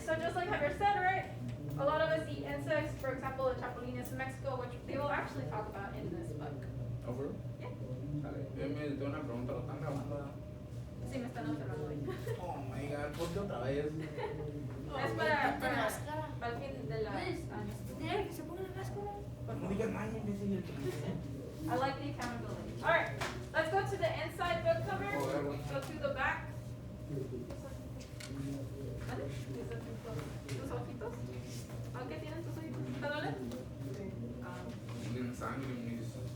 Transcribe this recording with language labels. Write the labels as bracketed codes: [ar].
[en] So just like Javier said, right? A lot of us eat insects. For example, the chapulines in Mexico, which they will actually talk about in this book. ¿Over? Yeah. [es] Chale, me tengo una pregunta, ¿lo están grabando? Sí, me están observando hoy. [en] Oh my god, [es] ¿por qué otra vez? Es para el fin de la año. Mira que se pone la máscara. No digas nada, imbécil. [en] I like the accountability. All right, let's go to the inside book cover. Go to the back. [es] ¿Vale? ¿Tus ojitos? ¿Qué tienen tus ojitos? ¿Te duelen? Tienen sangre, mis.